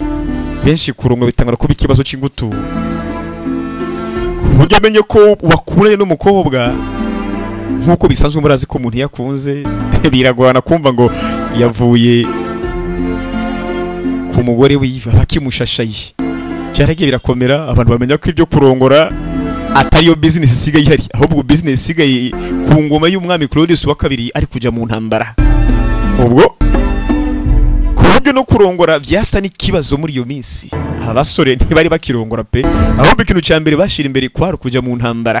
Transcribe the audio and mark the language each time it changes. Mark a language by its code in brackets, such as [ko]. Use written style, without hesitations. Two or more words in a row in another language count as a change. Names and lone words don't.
[rw] Benshi kurongora bitangara kuba ikibazo cy'ingutu. Buryo amenye ko wakuranye n'umukobwa nkuko bisanzwe murazi ko umuntu yakunze biragorana kumva ngo yavuye ku mugore wiva bakimushashaye. Byaragiye birakomera, abantu bamenya ko ibyo kurongora atari yo business isigaye ihari, ahubwo business isigaye ku ngoma y'umwami Claudius wa kabiri ari kujya mu ntambara. Ubwo kubyo no kurongora byasa n'ikibazo muri iyo minsi. Abasore ntibari bakirongora pe, ahubwo ikintu cya mbere bashira imbere kwari kujya mu ntambara.